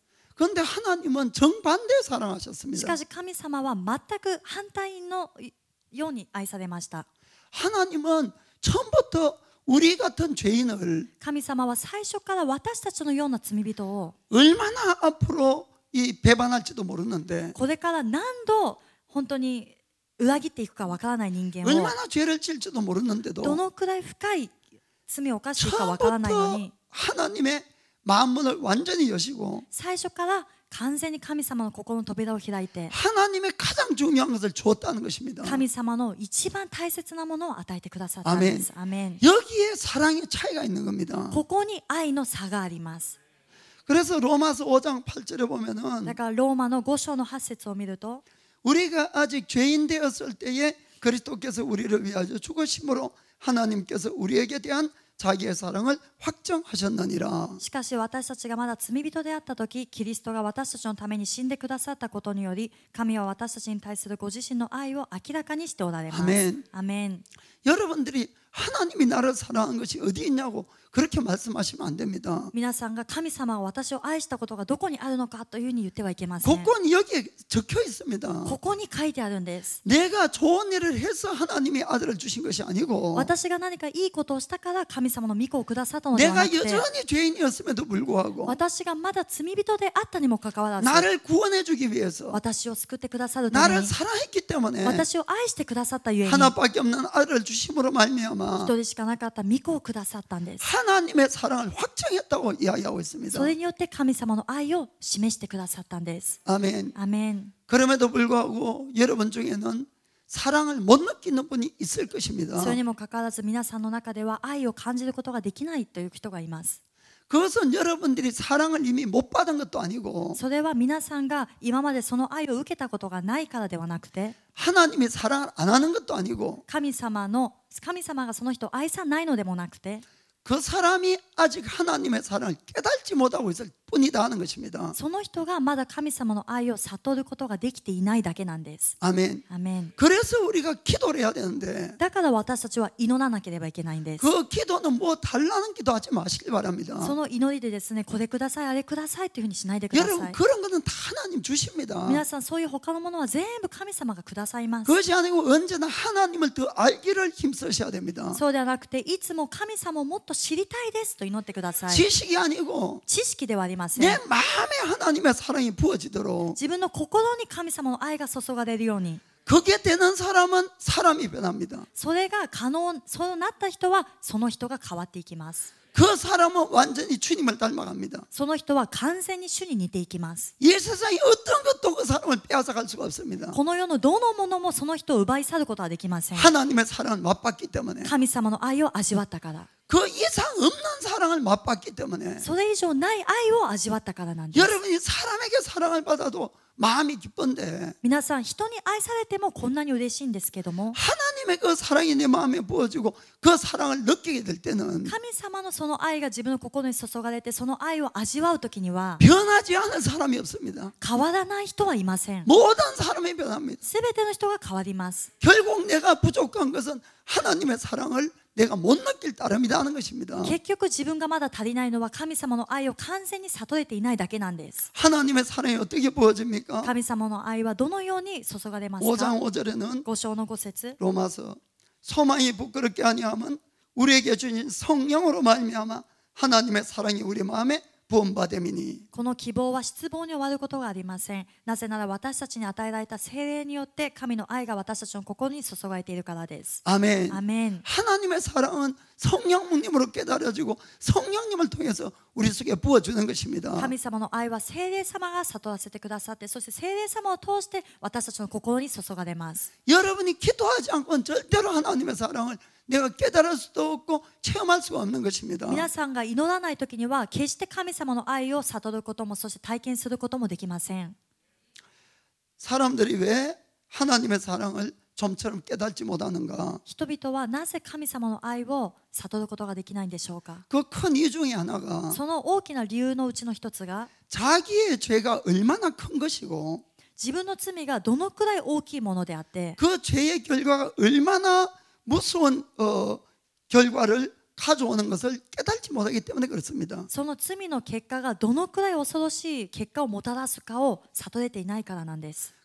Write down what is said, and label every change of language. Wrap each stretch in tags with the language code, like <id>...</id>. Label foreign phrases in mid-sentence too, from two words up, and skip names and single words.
<ko>그런데 하나님은 정반대</ko> <ja>し</ja> <ko>사랑하셨습니다.</ko> <ja>かし神様は全く反対のように愛されました。</ja> <ko>하나님은 처음부터 우리 같은 죄인을</ko> <ja>神様は最初から私たちのような罪人を</ja> <ko>얼마나 앞으로 이 배반할지도 모르는데</ko> <ja>これから何度本当に裏切っていくかわからない人間を</ja> <ko>얼마나 죄를 질지도 모르는데도</ko> <ja>どのくらい深い罪を犯していくかわからないの</ja> <ko>처음부터</ko> <ja>に</ja> <ko>하나님의 마음문을 완전히 여시고</ko> <ja>最初から完全に神様の心の扉を開いて</ja> <ko>하나님의 가장 중요한 것을 주었다는 것입니다.</ko> <ja>神様の一番大切なものを与えてくださったんです。アメン。</ja> <ko>여기에 사랑의 차이가 있는 겁니다.</ko> <ja>ここに愛の差があります。</ja> <ko>그래서 로마서 5장 8절에 보면은</ko> <ja>だからローマの5章の8節を見ると</ja> <ko>우리가 아직 죄인 되었을 때에 그리스도께서 우리를 위하여 죽으심으로 하나님께서 우리에게 대한 자기의 사랑을 확정하셨느니라.</ko> <ja>しかし私たちがまだ罪人であった時キリストが私たちのために死んでくださったことにより神は私たちに対するご自身の愛を明らかにしておられます。</ja> <ko>아멘.</ko> <ja>アメン。</ja> <ko>여러분들이 하나님이 나를 사랑한 것이 어디 있냐고 그렇게 말씀하시면 안 됩니다.</ko> <ja>皆さんが神様が私を愛したことがどこにあるのかというふうに言ってはいけません。</ja> <ko>그건 여기에 적혀 있습니다.</ko> <ja>ここに書いてあるんです。</ja> <ko>내가 좋은 일을 해서 하나님이 아들을 주신 것이 아니고</ko> <ja>私が何かいいことをしたから神様の御子をくださったのではな</ja> <ko>내가</ko> <ja>くて</ja> <ko>여전히 죄인이었음에도 불구하고</ko> <ja>私がまだ罪人であったにもかかわらず</ja> <ko>나를 구원해 주기 위해서</ko> <ja>私を救ってくださるため</ja> <ko>나를</ko> <ja>に</ja> <ko>사랑했기 때문에</ko> <ja>私を愛してくださったゆえに</ja> <ko>하나밖에 없는 아들을 주심으로</ko> <ja>一</ja> <ko>말미암아</ko> <ja>人しかなかった御子をくださったんです。</ja> <ko>하나님의 사랑을 확정했다고 이야기하고 있습니다.</ko> <ja>それによって神様の愛を示してくださったんです。</ja> <ko>아멘.</ko> <ja>アメン。</ja> <ko>그럼에도 불구하고 여러분 중에는 사랑을 못 느끼는 분이 있을 것입니다.</ko> <ja>それにもかかわらず皆さんの中では愛を感じることができないという人がいます。</ja> <ko>그것은 여러분들이 사랑을 이미 못 받은 것도 아니고</ko> <ja>それは皆さんが今までその愛を受けたことがないからではなくて</ja> <ko>하나님이 사랑을 안 하는 것도 아니고</ko> <ja>神様がその人を愛さないのでもなくて</ja> <ko>그 사람이 아직 하나님의 사랑을 깨닫지 못하고 있을 뿐이다 하는 것입니다.</ko> <ja>その人がまだ神様の愛を悟ることができていないだけなんです。</ja> <ko>아멘.</ko> <ja>アメン。</ja> <ko>그래서 우리가 기도를 해야 되는데</ko> <ja>だから私たちは祈らなければいけないんです。</ja> <ko>그 기도는 뭐 달라는 기도하지 마시길 바랍니다.</ko> <ja>その祈りでですね、これください、あれくださいというふうにしないでくださ</ja> <ko>여러분</ko> <ja>い。</ja> <ko>그런 거는 다 하나님 주십니다.</ko> <ja>皆さんそういう他のものは全部神様がくださいます。</ja> <ko>그것이 아니고 언제나 하나님을 더 알기를 힘쓰셔야 됩니다.</ko> <ja>そうではなくていつも神様をもっと知りたいですと祈ってください。</ja> <ko>지식이 아니고</ko> <ja>知識ではありません。</ja> <ko>내 마음에 하나님의 사랑이 부어지도록</ko> <ja>自分の心に神様の愛が注がれるように</ja> <ko>그게 되는 사람은 사람이 변합니다.</ko> <ja>それが可能、そうなった人はその人が変わっていきます。</ja> <ko>그 사람은 완전히 주님을 닮아갑니다.</ko> <ja>その人は完全に主に似ていきます。</ja> <ko>이 세상에 어떤 것도 그 사람을 빼앗아갈 수가 없습니다.</ko> <ja>この世のどのものもその人を奪い去ることはできません。</ja> <ko>하나님의 사랑을 맛봤기 때문에</ko> <ja>神様の愛を味わったから。</ja> <ko>그 이상 없는 사랑을 맛봤기 때문에</ko> <ja>それ以上ない愛を味わったからなんです。</ja> <ko>여러분이 사람에게 사랑을 받아도 마음이 기쁜데</ko> <ja>皆さん人に愛されてもこんなに嬉しいんですけども</ja> <ko>하나님의 그 사랑이 내 마음에 부어지고 그 사랑을 느끼게 될 때는</ko> <ja>神様のその愛が自分の心に注がれてその愛を味わうときには</ja> <ko>변하지 않은 사람이 없습니다.</ko> <ja>変わらない人はいません。</ja> <ko>모든 사람이 변합니다.</ko> <ja>すべての人が変わります。</ja> <ko>결국 내가 부족한 것은 하나님의 사랑을 내가 못 느낄 따름이다 하는 것입니다.</ko> <ja>結局自分がまだ足りないのは神様の愛を完全に悟れていないだけなんです。</ja> <ko>하나님의 사랑이 어떻게 부어집니까?</ko> <ja>神様の愛はどのように注がれますか</ja> <ko>5장 5절에는</ko> <ja>5 章の5節</ja> <ko>로마서 소망이 부끄럽게 아니함은 우리에게 주신 성령으로 말미암아 하나님의 사랑이 우리 마음에 부음받음이니</ko> <ja>この希望は失望に終わることがありません。なぜなら私たちに与えられた聖霊によって神の愛が私たちの心に注がれているからです。</ja> <ko>아멘.</ko> <ja>アメン。</ja> <ko>하나님의 사랑은 성령님으로 깨달아지고 성령님을 통해서 우리 속에 부어주는 것입니다.</ko> <ja>神様の愛は聖霊様が悟らせてくださってそして聖霊様を通して私たちの心に注がれます。</ja> <ko>여러분이 기도하지 않고는 절대로 하나님의 사랑을 내가 깨달을 수도 없고 체험할 수가 없는 것입니다.</ko> <ja>皆さんが祈らないときには決して神様の愛を悟ることもそして体験することもできません。</ja> <ko>사람들이 왜 하나님의 사랑을 좀처럼 깨닫지 못하는가?</ko> <ja>人々はなぜ神様の愛を悟ることができないんでしょうか。</ja> <ko>그 큰 이유 중에 하나가</ko> <ja>その大きな理由のうちの一つが</ja> <ko>자기의 죄가 얼마나 큰 것이고</ko> <ja>自分の罪がどのくらい大きいものであって</ja> <ko>그 죄의 결과가 얼마나 무서운 결과를 가져오는 것을 깨닫지 못하기 때문에 그렇습니다.</ko> <ja>その罪の結果がどのくらい恐ろしい結果をもたらすかを悟れていないからなんです。</ja>